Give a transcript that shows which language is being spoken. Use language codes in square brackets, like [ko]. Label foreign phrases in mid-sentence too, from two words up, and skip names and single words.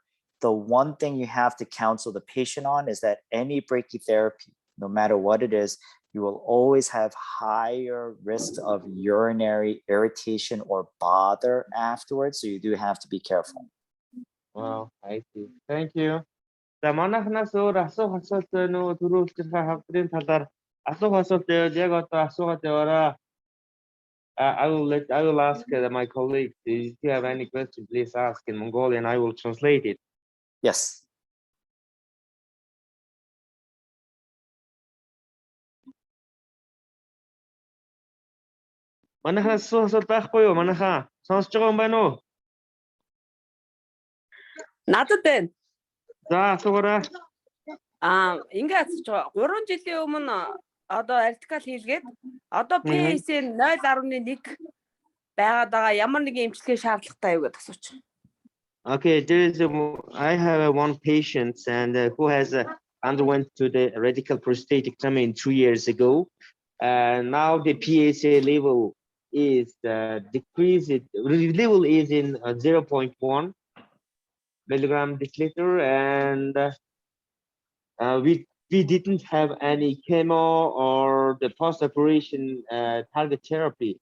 [en] The one thing you have to counsel the patient on is that any brachytherapy, no matter what it is, you will always have higher risks of urinary irritation or bother afterwards. So you do have to be careful. Wow, I see. Thank you. [mn] За манайхнаас өөр асуух асуулт нөө түрүүлжлэх хавдрын талаар асуух асуулт яг одоо асуугаад яваарай. [en] I will ask my colleague, if you have any question, please ask in Mongolian. I will translate it. Yes. [mn] Манайхаас асуулт байхгүй юу? Манайхаа сонсож байгаа юм байна уу? Надад байна. За асуугаарай. Ингээд асууж байгаа. 3 жилийн өмнө одоо артикал хийлгээд одоо PSA 0.1 байгаад байгаа. Ямар нэгэн эмчилгээ шаардлагатай юу гэдээ асууж байгаа. [en] Okay, I have one patient and who has underwent to the radical prostatectomy 2 years ago. Now the PSA level is decreased. Level is in 0.1 milligram deciliter, and we didn't have any chemo or the post-operation target therapy.